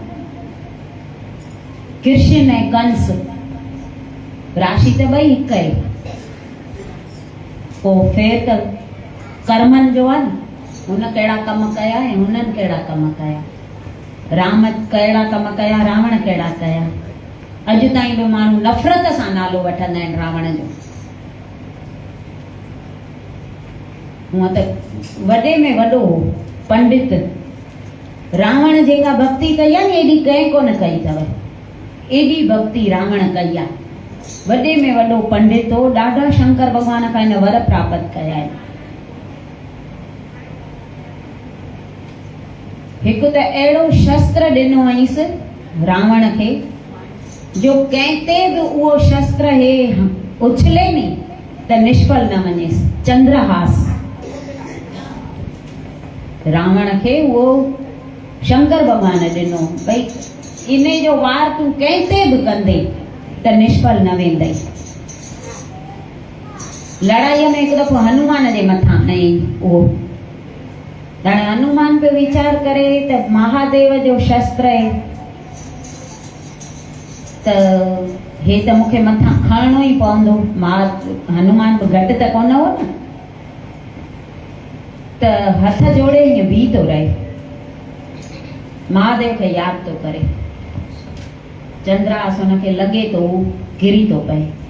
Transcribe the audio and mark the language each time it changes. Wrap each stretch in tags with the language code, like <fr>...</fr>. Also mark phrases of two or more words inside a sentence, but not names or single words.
<sd>कृष्ण ऐं कंस राशि त ॿई हिकु आहे पोइ फेर त कर्मनि जो आहे न हुन कहिड़ा कम कया ऐं हुननि कहिड़ा कम कया राम कहिड़ा कम कया रावण कहिड़ा कया अॼु ताईं बि माण्हू नफ़रत सां नालो वठंदा आहिनि रावण जो हूअं त वॾे में वॾो पंडित रावण जेका भक्ति कई आहे न एॾी कंहिं कोन कई अथव एॾी भक्ति रावण कई आहे वॾे में वॾो पंडित हो ॾाढा शंकर भॻवान खां हिन वर प्राप्त कया आहिनि हिकु त अहिड़ो शस्त्र ॾिनो हुअईंसि रावण खे जो कंहिं ते बि उहो शस्त्र हे उछले नी त निष्फल न वञेसि चंद्रहास रावण खे उहो शंकर भॻवान ॾिनो भई इन जो वार तूं कंहिं ते बि कंदे त निष्फल न वेंदई लड़ाईअ में हिकु दफ़ो हनुमान जे मथां ऐं उहो हाणे हनुमान पियो वीचार करे त महादेव जो शस्त्र आहे त हे त मूंखे मथां खणणो ई पवंदो हनुमान बि घटि त कोन हो न त हथ जोड़े ईअं बीह थो रहे महादेव खे यादि थो करे चंद्रास हुनखे लॻे थो गिरी थो पए</sd>